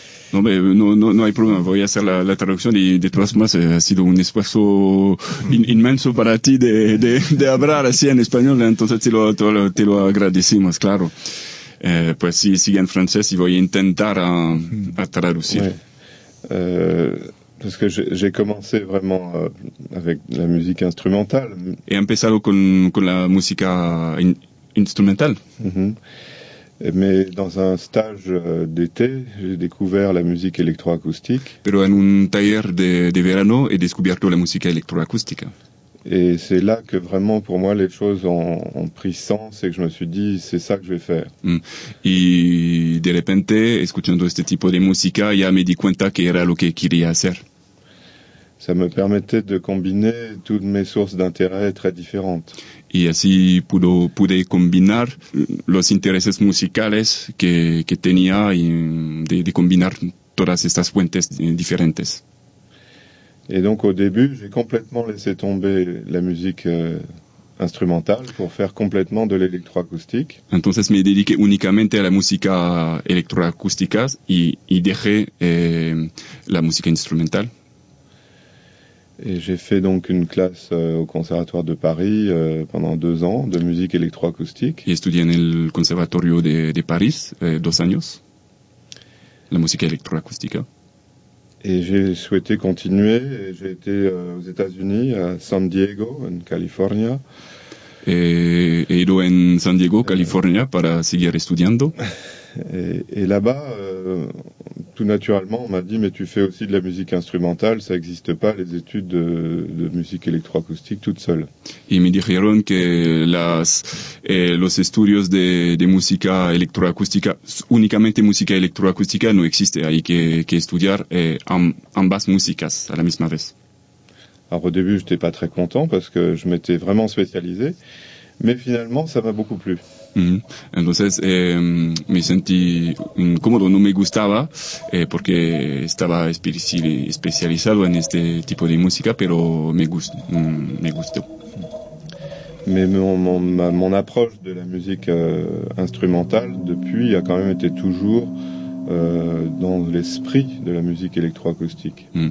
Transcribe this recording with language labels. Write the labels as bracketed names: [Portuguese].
[Spanish] No hay problema, voy a hacer la traducción, y de todas formas ha sido un esfuerzo inmenso para ti de hablar así en español, entonces te lo agradecemos, claro. Pues sí, sigue en francés y voy a intentar a traducir. [French] Ouais. Parce que j'ai commencé vraiment avec la musique instrumentale. [Spanish] He empezado con la música instrumental. Mm-hmm. [French] Mais dans un stage d'été, j'ai découvert la musique électroacoustique. [Spanish] Pero en un taller de verano he descubierto la música electroacústica. [French] Et c'est là que vraiment pour moi les choses ont pris sens et que je me suis dit c'est ça que je vais faire. [Spanish] Y de repente, escuchando este tipo de música, ya me di cuenta que era lo que quería hacer. [French] Ça me permettait de combiner toutes mes sources d'intérêt très différentes. [Spanish] Y así pude combinar los intereses musicales que tenía y de combinar todas estas fuentes diferentes. [French] Et donc au début, j'ai complètement laissé tomber la musique instrumentale pour faire complètement de l'électroacoustique. [Spanish] Entonces me dediqué únicamente a la música electroacústica y dejé la música instrumental. [French] Et j'ai fait donc une classe au conservatoire de Paris pendant 2 ans de musique électroacoustique. [Spanish] Y estudié en el conservatorio de París 2 años la música electroacústica. [French] Et j'ai souhaité continuer. Et j'ai été aux États-Unis à San Diego en California. [Spanish] He ido en San Diego, California, para seguir estudiando. [French] Et là-bas, tout naturellement, on m'a dit, mais tu fais aussi de la musique instrumentale, ça n'existe pas, les études de musique électroacoustique toute seule. [Spanish] Y me dijeron que los estudios de música electroacústica, únicamente música electroacústica, no existe, hay que estudiar ambas músicas a la misma vez. [French] Alors au début, j'étais pas très content parce que je m'étais vraiment spécialisé, mais finalement, ça m'a beaucoup plu. [Spanish] Entonces me sentí incómodo, no me gustaba porque estaba especializado en este tipo de música, pero me gustó. [French] Mais mon approche de la musique instrumentale depuis a quand même été toujours dans l'esprit de la musique électroacoustique.